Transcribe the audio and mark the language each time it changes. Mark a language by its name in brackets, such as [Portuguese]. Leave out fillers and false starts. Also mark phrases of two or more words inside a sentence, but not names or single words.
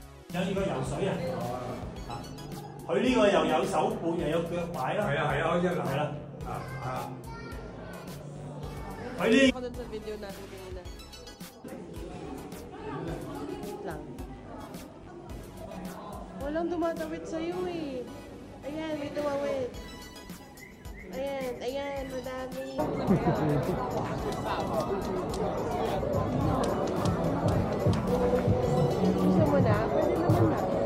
[Cantonese] 有呢個游水啊！佢呢個又有手背又有腳擺啦。係啊係啊，開始係啦。佢呢？ [Filipino] Ako dun sa video natin kanina. Lang. Walang tumatawid sa'yo eh. Ayan, may tumawid. Ayan, ayan, madami. Gusto mo na? Pwede naman na.